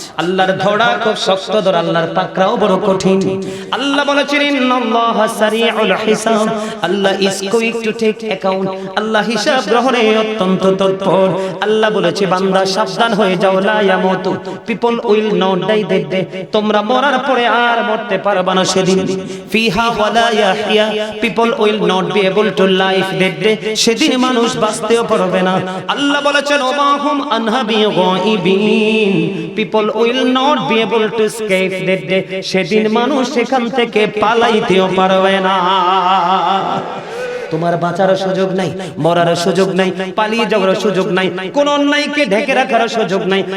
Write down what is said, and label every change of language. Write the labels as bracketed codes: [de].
[bn] আল্লাহর ধরা খুব শক্ত, ধর আল্লাহর পাকড়াও বড় কঠিন। আল্লাহ বলেছেন [ar] ইন্নাল্লাহা সারিউল হিসাব, [bn] আল্লাহ [en] is quick to take account, [bn] আল্লাহ হিসাব গ্রহণে অত্যন্ত তৎপর। আল্লাহ বলেছে বান্দা সাবধান হয়ে যাও, [ar] লা ইয়ামুতু, [en] people will not die that day, [bn] তোমরা মরার পরে আর মরতে পারবে না সেদিন। [ar] ফিহা ওয়ালা ইয়াহইয়া, [en] people will not be able to live that day, [bn] সেদিন মানুষ বাঁচতেও পারবে না। আল্লাহ বলেছেন [ar] ওমা হুম আনহা বিগাইবিন, [en] people will not be able to escape that day, [bn] সেদিন মানুষ সেখান থেকে পালাইতেও পারবে না। তোমার বাঁচার সুযোগ নাই, মরার সুযোগ নাই, পালিয়ে যাওয়ার সুযোগ নাই, কোন অন্যায়কে ঢেকে রাখার সুযোগ নাই।